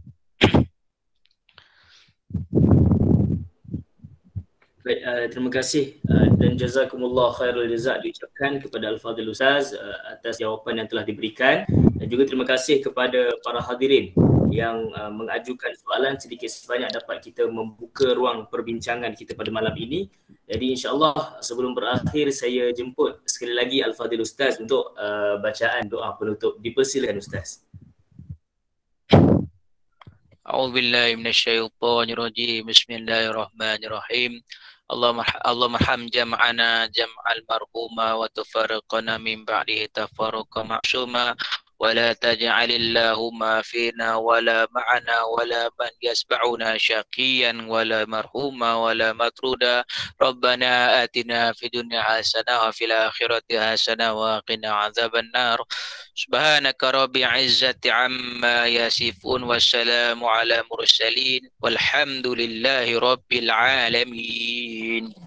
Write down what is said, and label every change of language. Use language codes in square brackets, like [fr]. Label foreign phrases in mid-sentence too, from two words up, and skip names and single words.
[ms] Baik, terima kasih dan [ar] جزاكم الله خير الجزاء [ms] diucapkan kepada Al-Fadhil Ustaz atas jawapan yang telah diberikan, dan juga terima kasih kepada para hadirin yang mengajukan soalan. Sedikit sebanyak dapat kita membuka ruang perbincangan kita pada malam ini. Jadi insya-Allah sebelum berakhir saya jemput sekali lagi Al-Fadhil Ustaz untuk bacaan doa penutup. Dipersilakan Ustaz. [ar] أعوذ بالله من الشيطان الرجيم. Bismillahirrahmanirrahim. اللهم ارحم جمعنا جمعا مرحوما وتفرقنا من بعده تفرقا معصوما ولا تجعل اللهم فينا ولا معنا ولا من يتبعنا شقيا ولا مرحوما ولا مطرودا. ربنا آتنا في الدنيا حسنة وفي الآخرة حسنة وقنا عذاب النار. سبحانك رب العزة عما يصفون والسلام على المرسلين والحمد لله رب العالمين.